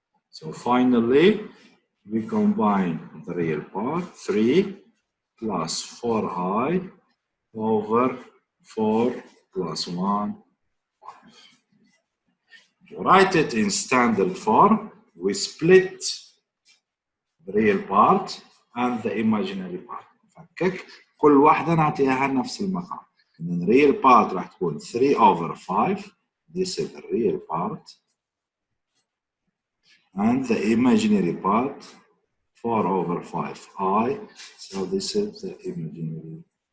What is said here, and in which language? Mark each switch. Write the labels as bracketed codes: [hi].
[en] So finally, we combine the real part, 3 plus 4i over 4 plus 1, 5. To write it in standard form, we split the real part and the imaginary part. [ar] نفكك كل واحدة نعطيها نفس المقام. [en] The real part [ar] راح تكون [en] 3 over 5. This is the real part. And the imaginary part 4 over 5i. So this is the imaginary.